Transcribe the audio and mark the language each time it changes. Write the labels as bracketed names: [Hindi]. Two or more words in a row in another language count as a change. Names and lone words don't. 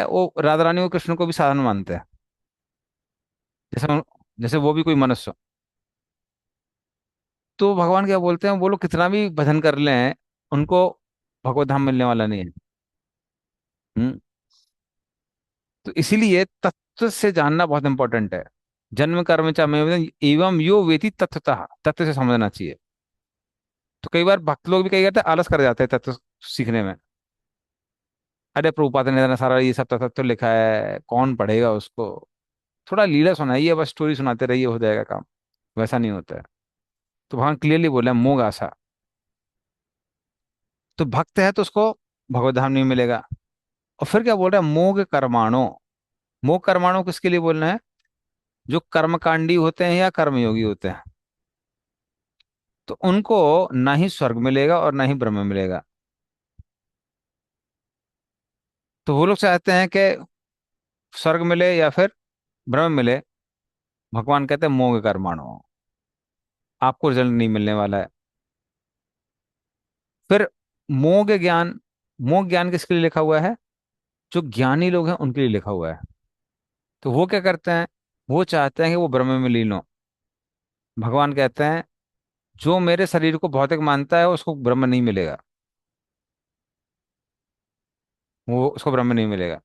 [Hindi] वो राधा रानी को कृष्ण को भी साधन मानते हैं, जैसे जैसे वो भी कोई मनुष्य हो। तो भगवान क्या बोलते हैं? वो लोग कितना भी भजन कर लें, उनको भगवत धाम मिलने वाला नहीं है। हम्म। तो इसीलिए तत्व से जानना बहुत इंपॉर्टेंट है। [Sanskrit] जन्म कर्म च मयि एवं यो वेति तत्वतः, [Hindi] तत्व से समझना चाहिए। तो कई बार भक्त लोग भी कई करते हैं, आलस कर जाते हैं तत्व सीखने में। अरे प्रभुपाद ने इतना सारा ये सब तत्व लिखा है, कौन पढ़ेगा उसको? थोड़ा लीला सुनाइए, बस स्टोरी सुनाते रहिए, हो जाएगा काम। वैसा नहीं होता है। तो भगवान क्लियरली बोला मोग आशा। तो भक्त है तो उसको भगवत धाम नहीं मिलेगा। और फिर क्या बोल रहा है, मोग कर्माणो। मोग कर्माणो किसके लिए बोलना है, जो कर्मकांडी होते हैं या कर्मयोगी होते हैं, तो उनको ना ही स्वर्ग मिलेगा और ना ही ब्रह्म मिलेगा। तो वो लोग चाहते हैं कि स्वर्ग मिले या फिर ब्रह्म मिले। भगवान कहते हैं मोग कर्माणो, आपको रिजल्ट नहीं मिलने वाला है। फिर मोग ज्ञान, मोग ज्ञान किसके लिए लिखा हुआ है, जो ज्ञानी लोग हैं उनके लिए लिखा हुआ है। तो वो क्या करते हैं, वो चाहते हैं कि वो ब्रह्म में लीन हो। भगवान कहते हैं जो मेरे शरीर को भौतिक मानता है उसको ब्रह्म नहीं मिलेगा, वो उसको ब्रह्म नहीं मिलेगा।